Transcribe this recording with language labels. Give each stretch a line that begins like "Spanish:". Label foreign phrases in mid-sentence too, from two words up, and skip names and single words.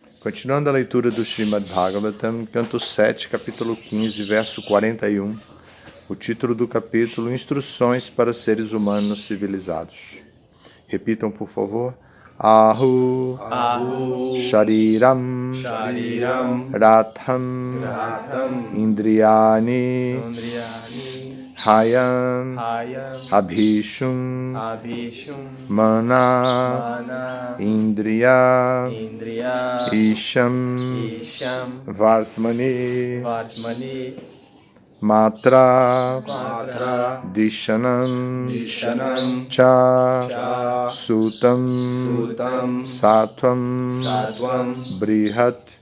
Portuguese: Continuando a leitura do Srimad Bhagavatam, canto 7, capítulo 15, verso 41, o título do capítulo, Instruções para seres humanos civilizados. Repitam, por favor.
Sanskrit: आहुः शरीरं रथम् इन्द्रियाणि, हयान् अभीषून् मन इन्द्रियेशम् वर्त्मानि मात्रा धिषणां च सूतं सत्त्वं बृहत्,